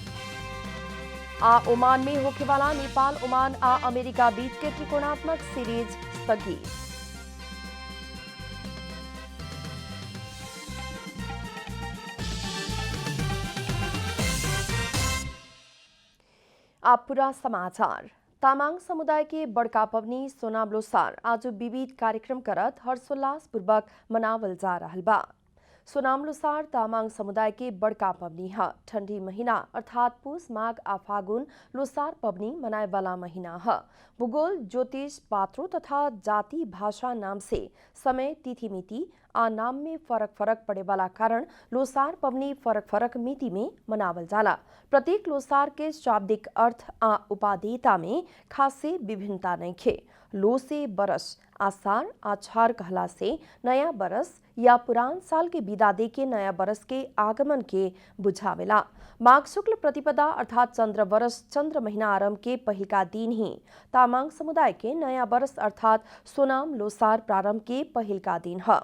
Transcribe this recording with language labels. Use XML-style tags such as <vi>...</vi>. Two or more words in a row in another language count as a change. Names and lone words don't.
<bho>ओमान में होखेवाला नेपाल, ओमान आ अमेरिका बीच के त्रिकोणात्मक सीरीज स्थगित। अब पूरा समाचार। तामाङ समुदाय के बड़का पवनी सोनाम लोसार आज विविध कार्यक्रम करत हर्षोल्लास पूर्वक मनावल जा रहल बा। सोनाम लोसार तामाङ समुदाय के बड़का पवनी है। ठंडी महीना अर्थात पुष, माघ आ फागुन लोसार पवनी मनाए वाला महीना है। भूगोल, ज्योतिष, पात्रों तथा जाति भाषा नाम से समय, तिथि मिति आ नाम में फरक पड़े वाला कारण लोसार पवनी फरक मिति में मनावल जाला। प्रत्येक लोसार के शाब्दिक अर्थ आ उपादेयता में खासे विभिन्नता नइखे। लो से बरस, आषाढ़ आछार कहला से नया बरस या पुरान साल के विदा दे के नया बरस के आगमन के बुझावेला। माघ शुक्ल प्रतिपदा अर्थात चंद्र बरस चंद्र महीना आरंभ के पहिलका दिन ही तामाङ समुदाय के नया बरस अर्थात सोनाम लोसार प्रारंभ के पहिलका दिन है।</bho>